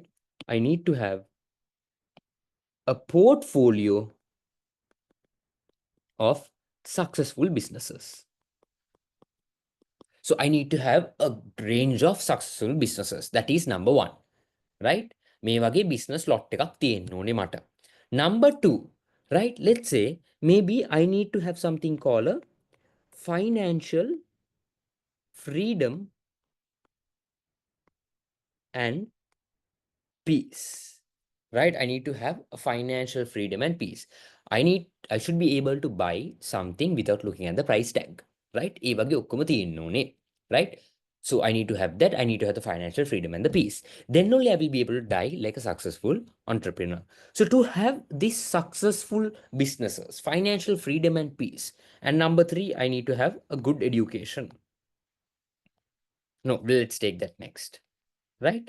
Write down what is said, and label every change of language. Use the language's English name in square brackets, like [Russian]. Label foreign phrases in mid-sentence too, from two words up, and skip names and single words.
[English] I need to have a portfolio of successful businesses. So I need to have a range of successful businesses. That is number one, right? [Sinhala] මේ වගේ [English] business lot [Sinhala] එකක් තියෙන්න ඕනේ මට. [English] Number two, right? Let's say maybe I need to have something called a financial freedom and peace, right? I need to have a financial freedom and peace. I should be able to buy something without looking at the price tag, right? [Sinhala] ඒ වගේ ඔක්කොම තියෙන්න ඕනේ, [English] right? So I need to have that. I need to have the financial freedom and the peace. Then only I will be able to die like a successful entrepreneur. So to have these successful businesses, financial freedom and peace. And number three, I need to have a good education. No, let's take that next, right?